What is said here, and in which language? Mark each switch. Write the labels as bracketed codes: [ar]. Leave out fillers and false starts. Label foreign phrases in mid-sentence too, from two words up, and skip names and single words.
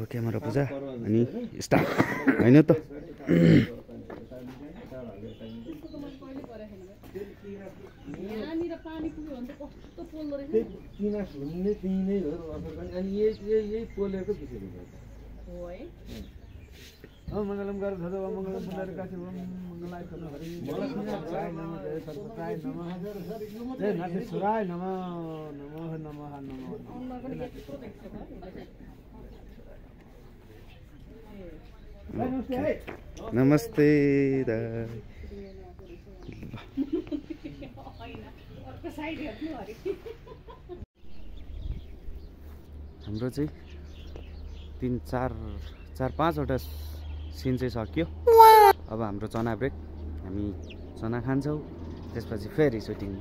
[ne] क्यामेरा पूजा अनि स्टार्ट हैन त यहाँनिर पानी पुग्यो भने त कस्तो पोल्दो रहेछ पिनास हुने त्यही नै हो अनि यही पोलेको विषय हो है [sa] मङ्गलम गरेर धरो मङ्गलम पुण्डरी काशी मङ्गलाय नमः हरि मङ्गलाय नमः जय सर्वत्राय नमः जय नागेश्वराय नमः नमः नमः नमः [ne] नमस्ते दाइ हाम्रो चाहिँ 4-5वटा सिन चाहिँ सक्यो अब हाम्रो चना ब्रेक हामी चना खान्छौँ त्यसपछि फेरि सुटिङमा